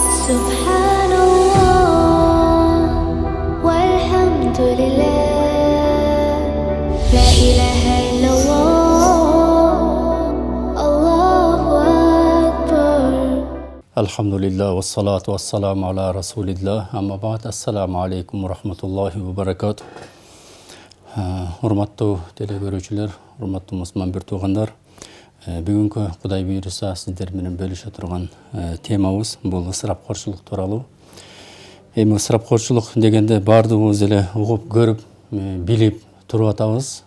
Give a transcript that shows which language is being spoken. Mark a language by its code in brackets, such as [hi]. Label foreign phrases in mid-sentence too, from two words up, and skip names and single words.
[ar] سبحان الله والحمد لله لا إله إلا الله الله أكبر الحمد لله والصلاة والسلام على رسول الله أما بعد السلام عليكم ورحمة الله وبركاته [ky] Урматтуу телекөрүүчүлөр, урматтуу мусулман бир туугандар, бүгүнкү Кудай буйруса сиздер менен бөлүшө турган темабыз бул ысырапкорчулук тууралуу. Эми ысырапкорчулук дегенде баардыгыбыз эле угуп, көрүп, билип туруп атабыз.